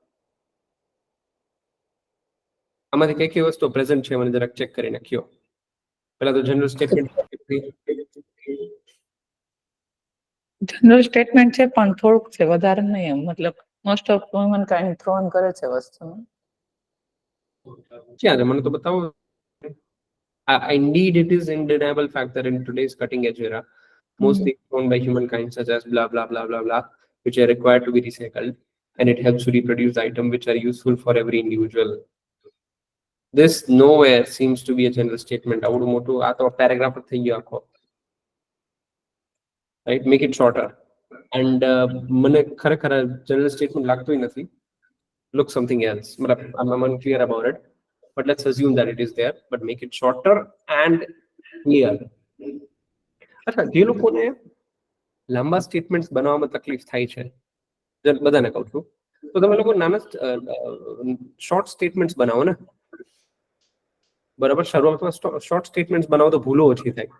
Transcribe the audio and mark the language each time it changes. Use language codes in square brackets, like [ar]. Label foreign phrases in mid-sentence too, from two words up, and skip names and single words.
[gu] આમાંથી કઈ કઈ વસ્તુ પ્રેઝન્ટ છે મને જરાક ચેક કરીને કયો. પહેલા તો [en] general statement. general statement [gu] છે પણ થોડુંક છે, વધારે નહીં એમ. [en] મતલબ most of womankind throw on [gu] કરે છે વસ્તુ. ક્યાં છે મને તો બતાવો. [en] Indeed, it is undeniable fact that in today's cutting-edge era, most things owned by humankind, such as blah blah blah blah blah, which are required to be recycled, and it helps to reproduce items which are useful for every individual. This nowhere seems to be a general statement. [gu] આવડું મોટું આ તો paragraph જ થઈ ગયો આખો. [en] Right? Make it shorter. [gu] And મને ખરેખર [en] general statement [gu] લાગતું નથી. [en] Look something else. I'm unclear about it. But let's assume that it is there, but make it shorter and clear. [gu] અચ્છા, જે લોકોને લાંબા સ્ટેટમેન્ટ્સ બનાવવામાં તકલીફ થાય છે, બધાને કહું છું, તો તમે લોકો નાના [en] short statements [gu] બનાવો ને. બરાબર, શરૂઆતમાં [en] short statements [gu] બનાવો તો ભૂલો ઓછી થાય.